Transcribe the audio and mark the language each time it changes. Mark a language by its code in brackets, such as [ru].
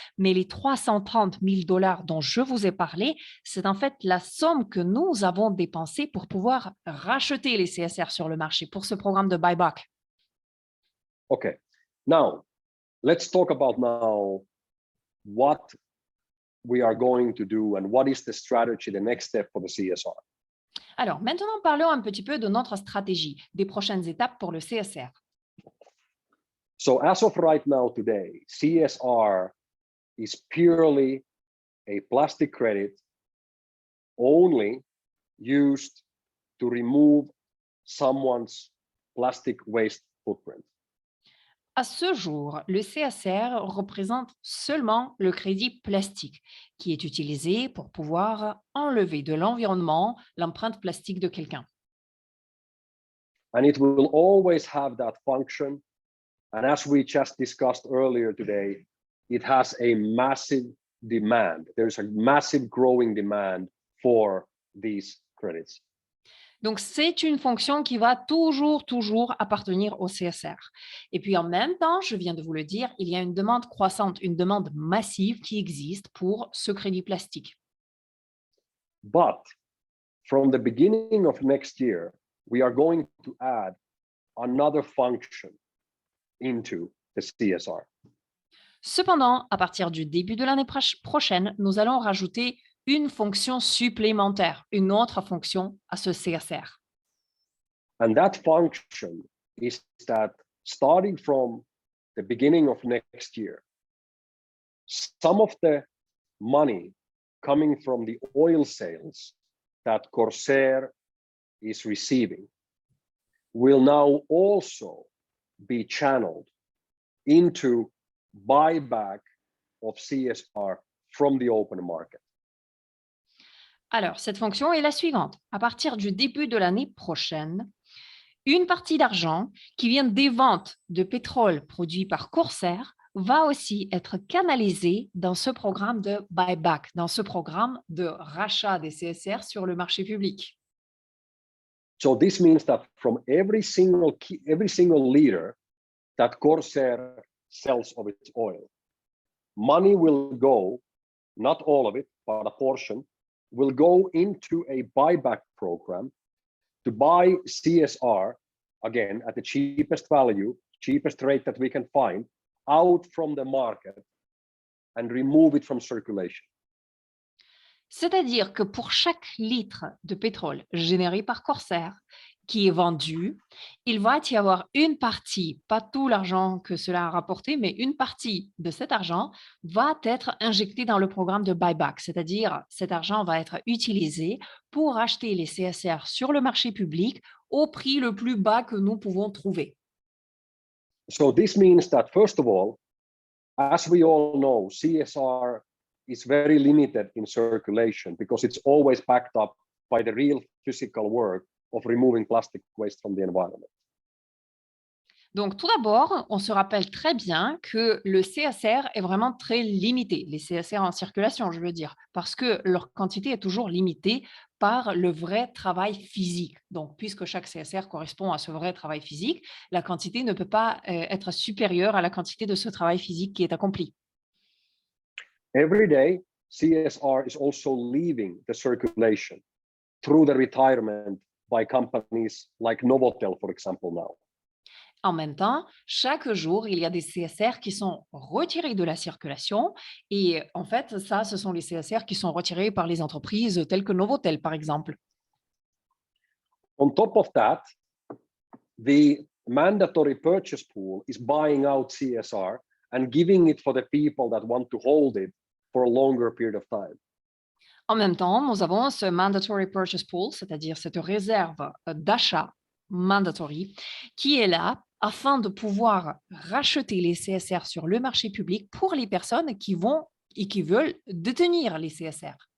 [fr] Mais les $330,000 dont je vous ai parlé, c'est en fait la somme que nous avons dépensée pour pouvoir racheter les CSR sur le marché pour ce programme de buyback. [en] Okay, now let's talk about now what we are going to do and what is the strategy, the next step for the CSR. [fr] Alors, maintenant, parlons un petit peu de notre stratégie, des prochaines étapes pour le CSR. [en] So as of right now today, CSR is purely a plastic credit only used to remove someone's plastic waste footprint. [fr] À ce jour, le CSR représente seulement le crédit plastique qui est utilisé pour pouvoir enlever de l'environnement l'empreinte plastique de quelqu'un. [en] And it will always have that function. And as we just discussed earlier today, it has a massive demand. There's a massive growing demand for these credits. [fr] Donc, c'est une fonction qui va toujours appartenir au CSR. Et puis, en même temps, je viens de vous le dire, il y a une demande croissante, une demande massive qui existe pour ce crédit plastique. [en] But from the beginning of next year, we are going to add another function into the CSR. [fr] Cependant, à partir du début de l'année prochaine, nous allons rajouter une fonction supplémentaire, une autre fonction à ce CSR. [en] And that function is that starting from the beginning of next year, some of the money coming from the oil sales that Corsair is receiving will now also be channeled into buyback of CSR from the open market. [fr] Alors, cette fonction est la suivante. À partir du début de l'année prochaine, une partie d'argent qui vient des ventes de pétrole produit par Corsair va aussi être canalisée dans ce programme de buyback, dans ce programme de rachat des CSR sur le marché public. [en] So this means that from every single liter that Corsair sells of its oil, money will go, not all of it, but a portion, will go into a buyback program to buy CSR, again, at the cheapest value, cheapest rate that we can find, out from the market and remove it from circulation. [fr] C'est-à-dire que pour chaque litre de pétrole généré par Corsair qui est vendu, il va y avoir une partie, pas tout l'argent que cela a rapporté, mais une partie de cet argent va être injectée dans le programme de buyback, c'est-à-dire cet argent va être utilisé pour acheter les CSR sur le marché public au prix le plus bas que nous pouvons trouver. [en] So this means that, first of all, as we all know, CSR is very limited in circulation because it's always backed up by the real physical work of removing plastic waste from the environment. [fr] Donc, tout d'abord, on se rappelle très bien que le CSR est vraiment très limité, les CSR en circulation, je veux dire, parce que leur quantité est toujours limitée par le vrai travail physique. Donc, puisque chaque CSR correspond à ce vrai travail physique, la quantité ne peut pas être supérieure à la quantité de ce travail physique qui est accompli. [en] Every day, CSR is also leaving the circulation through the retirement by companies like Novotel, for example, now. [fr] En même temps, chaque jour, il y a des CSR qui sont retirés de la circulation et en fait, ça, ce sont les CSR qui sont retirés par les entreprises telles que Novotel, par exemple. [en] On top of that, the mandatory purchase pool is buying out CSR and giving it for the people that want to hold it for a longer period of time. [fr] En même temps, nous avons ce mandatory purchase pool, c'est-à-dire cette réserve d'achat mandatory qui est là afin de pouvoir racheter les CSR sur le marché public pour les personnes qui vont et qui veulent détenir les CSR.